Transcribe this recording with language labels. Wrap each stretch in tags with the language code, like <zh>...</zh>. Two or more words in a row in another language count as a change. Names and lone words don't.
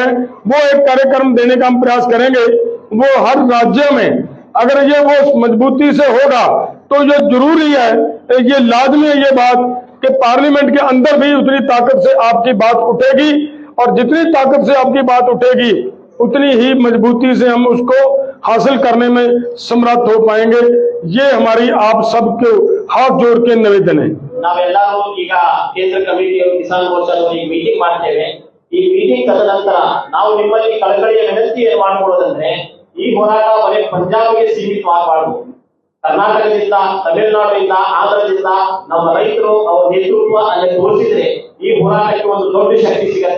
<hi>वो एक कार्यक्रम देने का हम प्रयास करेंगे। वो हर राज्य में अगर ये वो मजबूती से होगा तो ये जरूरी है, ये लाजमी है ये बात कि पार्लियामेंट के अंदर भी उतनी ताकत से आपकी बात उठेगी, और जितनी ताकत से आपकी बात उठेगी उतनी ही मजबूती से हम उसको हासिल करने में समर्थ हो पाएंगे। ये हमारी आप सबको हाथ जोड़ के निवेदन है।</hi> <kn>ನಾವೆಲ್ಲರೂ ಈಗ ಕೇಂದ್ರ ಕಮಿಟಿಯವರು ಕಿಸಾನ್ ಮೋರ್ಚಾದವರು ಈ ಮೀಟಿಂಗ್ ಮಾಡ್ತೇವೆ. ಈ ಮೀಟಿಂಗ್ ತದನಂತರ ನಾವು ನಿಮ್ಮಲ್ಲಿ ಕಳಕಳಿಯ ವಿನಂತಿ ಏನು ಮಾಡ್ಕೊಳ್ಳೋದಂದ್ರೆ, ಈ ಹೋರಾಟ ಬರೀ ಪಂಜಾಬ್ಗೆ ಸೀಮಿತವಾಗಬಾರದು. ಕರ್ನಾಟಕದಿಂದ, ತಮಿಳುನಾಡಿನಿಂದ, ಆಂಧ್ರದಿಂದ ನಮ್ಮ ರೈತರು ಅವರ ನೇತೃತ್ವ ಅಲ್ಲಿ ತೋರಿಸಿದ್ರೆ ಈ ಹೋರಾಟಕ್ಕೆ ಒಂದು ದೊಡ್ಡ ಶಕ್ತಿ ಸಿಗತ್ತೆ.</kn>